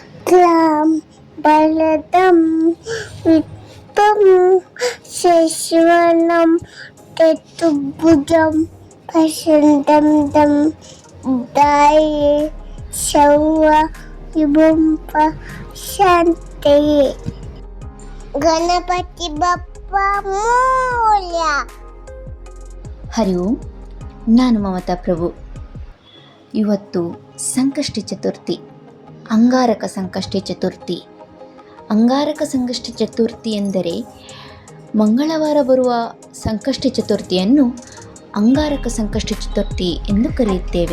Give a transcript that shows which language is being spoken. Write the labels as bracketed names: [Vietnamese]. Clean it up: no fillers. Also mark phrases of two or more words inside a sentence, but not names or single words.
[Sanskrit] शुक्लां वरदं विष्णुं शशिवर्णं चतुर्भुजं प्रसन्नं ध्याये सर्वविघ्नं शान्तये. [Marathi] गणपति बप्पा मोरया. [Sanskrit] ಹರಿ ಓಂ. [Kannada] ನಾನು ಮಮತಾ ಪ್ರಭು. ಇವತ್ತು ಸಂಕಷ್ಟಿ ಚತುರ್ಥಿ, ಅಂಗಾರಕ ಸಂಕಷ್ಟಿ ಚತುರ್ಥಿ. ಅಂಗಾರಕ ಸಂಕಷ್ಟಿ ಚತುರ್ಥಿ ಎಂದರೆ ಮಂಗಳವಾರ ಬರುವ ಸಂಕಷ್ಟಿ ಚತುರ್ಥಿಯನ್ನು ಅಂಗಾರಕ ಸಂಕಷ್ಟಿ ಚತುರ್ಥಿ ಎಂದು ಕರೆಯುತ್ತೇವೆ.